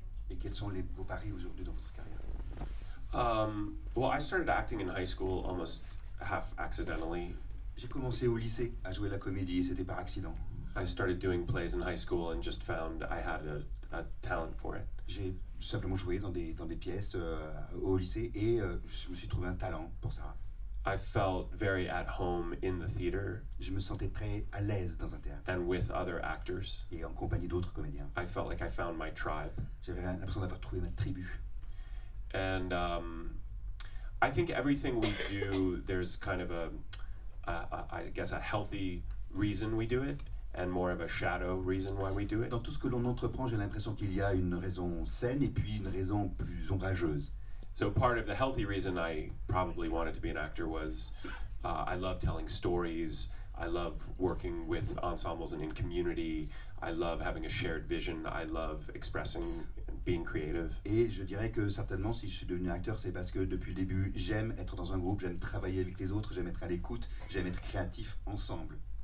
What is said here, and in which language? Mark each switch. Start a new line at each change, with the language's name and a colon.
French: Et quels sont vos paris aujourd'hui dans votre carrière?
English: Well, I started acting in high school almost half accidentally.
French: J'ai commencé au lycée à jouer la comédie et c'était par accident.
English: I started doing plays in high school and just found I had a talent for it.
French: J'ai simplement joué dans des pièces au lycée et je me suis trouvé un talent pour ça.
English: I felt very at home in the theater.
French: Je me sentais très à l'aise dans un théâtre.
English: And with other actors.
French: Et en compagnie d'autres comédiens.
English: I felt like I found my tribe.
French: J'avais l'impression d'avoir trouvé ma tribu.
English: And I think everything we do, there's kind of I guess a healthy reason we do it, and more of a shadow reason why we do it.
French: Dans tout ce que l'on entreprend, j'ai l'impression qu'il y a une raison saine et puis une raison plus ombrageuse.
English: So part of the healthy reason I probably wanted to be an actor was I love telling stories. I love working with ensembles and in community. I love having a shared vision. I love expressing and being creative.
French: Et je dirais que certainement, si je suis devenu acteur, c'est parce que depuis le début, j'aime être dans un groupe, j'aime travailler avec les autres, j'aime être à l'écoute, j'aime être créatif ensemble.